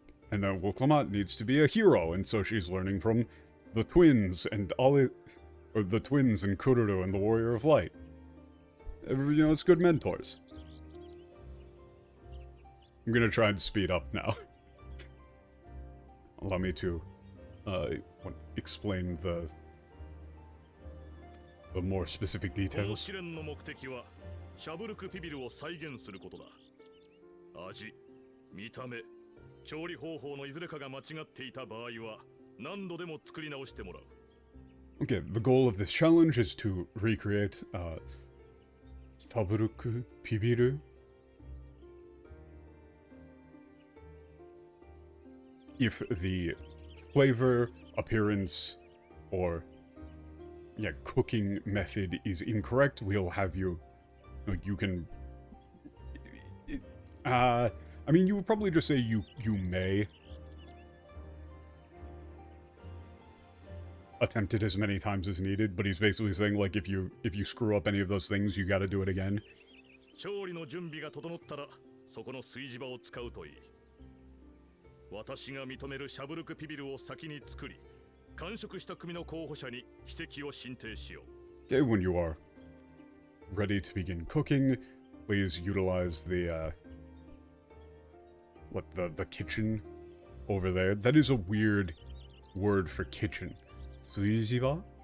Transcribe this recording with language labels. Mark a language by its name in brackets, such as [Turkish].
[English] And then Clement needs to be a hero, and so she's learning from the twins and or the twins and Kururu and the Warrior of Light. You know, it's good mentors. I'm gonna try and speed up now. Allow me to explain the more specific [Japanese] この [English] details. [Japanese] 試練の目的はシャブルクピビルを再現することだ。味、見た目、調理方法のいずれかが間違っていた場合は何度でも作り直してもらう。 [English] Okay, the goal of this challenge is to recreate Shaburuku Pibiru. If the flavor, appearance, or cooking method is incorrect, we'll have you. You can. I mean, you would probably just say you may attempt it as many times as needed, but he's basically saying like if you screw up any of those things, you got to do it again. [Japanese] 調理の準備が整ったらそこの炊事場を使うといい。私が認めるシャブルクピビルを先に作り、完食した組の候補者に筆跡を申請しよう。 [English] Okay, when you are ready to begin cooking, please utilize the kitchen over there. That is a weird word for kitchen. Suijiba?